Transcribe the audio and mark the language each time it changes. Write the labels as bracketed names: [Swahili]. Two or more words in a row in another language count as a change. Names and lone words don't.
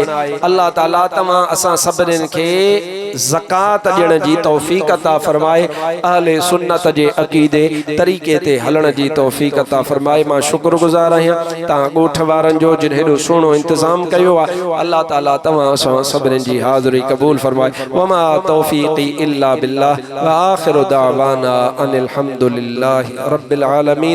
[Sindhi] अल्लाह ताला तव्हां असां सभिनीनि खे ज़कात ॾियण जी तौफ़ीक़ अता फरमाए। अहले सुन्नत जे अक़ीदे तरीक़े ते हलण जी तौफ़ीक़ अता फरमाए। मां शुक्रगुज़ार आहियां तव्हां ॻोठ वारनि जो जिन हेॾो सुहिणो इंतज़ाम कयो आहे। अल्लाह ताला तव्हां असां सभिनीनि जी हाज़िरी क़बूल फरमाए। [Arabic] وما توفيقي إلا بالله و آخر دعوانا أن الحمد لله رب العالمين.